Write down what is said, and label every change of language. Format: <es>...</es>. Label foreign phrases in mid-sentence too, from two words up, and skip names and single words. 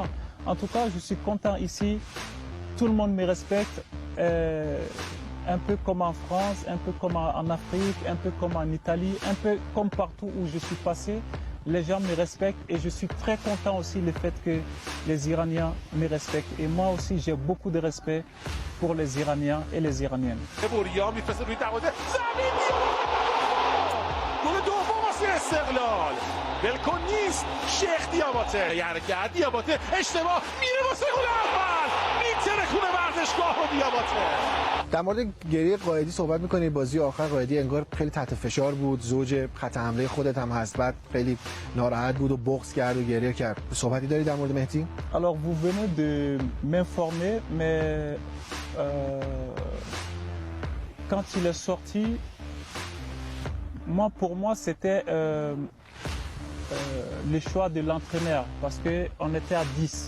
<fr>En tout cas, je suis content ici. Tout le monde me respecte, un peu comme en France, un peu comme en Afrique, un peu comme en Italie, un peu comme partout où je suis passé. Les gens me respectent et je suis très content aussi le fait que les Iraniens me respectent. Et moi aussi, j'ai beaucoup de respect pour les Iraniens et les Iraniennes.</fr> <fa>استقلال بلکن نیست شیخ دیاباته حرکت دیاباته اشتباه میره واسه گل اول میترکونه ورزشگاه رو دیاباته. در مورد گریه قائدی صحبت می‌کنی. بازی آخر قائدی انگار خیلی تحت فشار بود، زوج خط حمله خودت هم هست، بعد خیلی ناراحت بود و بغض کرد و گریه کرد. صحبتی داری در مورد مهدی؟</fa> <fr>Alors vous venez de m'informer mais quand il est sorti pour moi, c'était le choix de l'entraîneur parce qu'on était à 10.</fr>